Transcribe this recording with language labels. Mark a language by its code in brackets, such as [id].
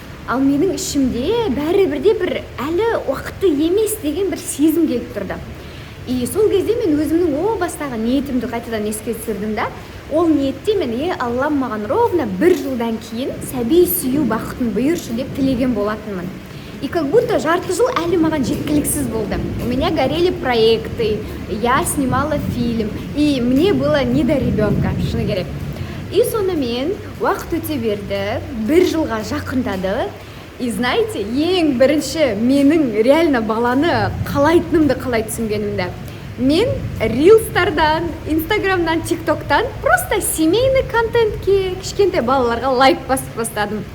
[kk] Ал менің ішімде бәрібірде бір әлі уақыты емес деген бір сезім келіп тұрды. И сол кезде мен өзімнің о бастағы ниетімді қайтадан еске түсірдім да, ол ниетте мен Аллам маған ровно 1 жылдан кейін сәби сүю бақытын бұйыршы деп тілеген болатынмын. [ru] И как будто [kk] жарты жыл әлі маған жеткіліксіз болды. [ru] У меня горели проекты, я снимала фильм, и мне было не до ребенка, [kk] шыны керек. И сонымен уақыт өте берді, 1 жылға жақындады. [ru] И знаете, [kk] ең бірінші менің реально баланы қалайтынымды қалай түсінгенімді. Мен рилстардан, инстаграмдан, тиктоктан [ru] просто семейный [kk] контентке, кішкентай балаларға лайк басып бастадым.